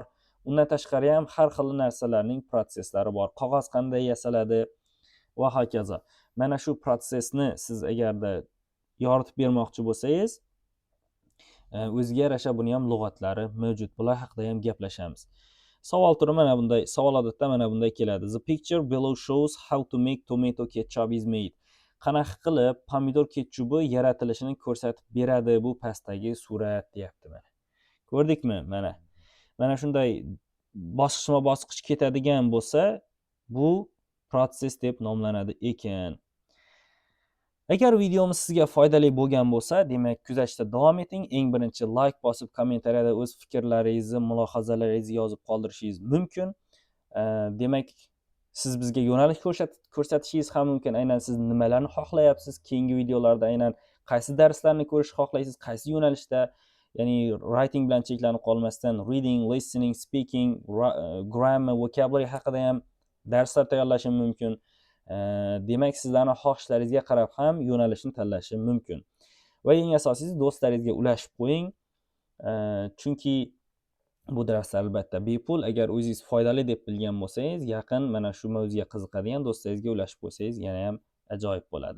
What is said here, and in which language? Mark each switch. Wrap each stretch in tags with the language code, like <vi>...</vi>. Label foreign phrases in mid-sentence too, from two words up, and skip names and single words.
<uz>Undan tashqari ham har xil narsalarning protsesslari bor. Qog'oz qanday yasaladi va hokazo. Mana shu protsessni siz agarda yoritib bermoqchi bo'lsangiz, o'ziga yarasha buni ham lug'atlari mavjud. Bular haqida ham gaplashamiz. Savol turi mana bunday, savol odatda mana bunday keladi.</uz> <en>The picture below shows how to make tomato ketchup is made.</en> <uz>Qanaqa qilib pomidor ketchubi yaratilishini ko'rsatib beradi bu pastdagi surat deyapti mana. Ko'rdikmi? Mana shunday bosqichma-bosqich ketadigan bo'lsa, bu protsess deb nomlanadi ekan. Agar videomiz sizga foydali bo'lgan bo'lsa, demak, kuzatishda davom eting. Eng birinchi like bosib, kommentariyada o'z fikrlaringizni, mulohazalaringizni yozib qoldirishingiz mumkin. Demak, siz bizga yo'nalish ko'rsatishingiz ham mumkin. Aynan siz nimalarni xohlayapsiz? Keyingi videolarda aynan qaysi darslarni ko'rishni xohlaysiz? Qaysi yo'nalishda? Ya'ni writing bilan cheklanib qolmasdan</uz> <en>reading, listening, speaking, grammar, vocabulary</en> <uz>haqida ham darslar tayyorlashim mumkin. Demak, sizlarning xohishlaringizga qarab ham yo'nalishni tanlashim mumkin. Va eng asosiysi do'stlaringizga ulashib qo'ying. Chunki bu darslar albatta bepul. Agar o'zingiz foydali deb bilgan bo'lsangiz, yaqin mana shu mavzuga qiziqadigan do'stlaringizga ulashib qo'ysangiz, yana ham ajoyib bo'ladi.</uz>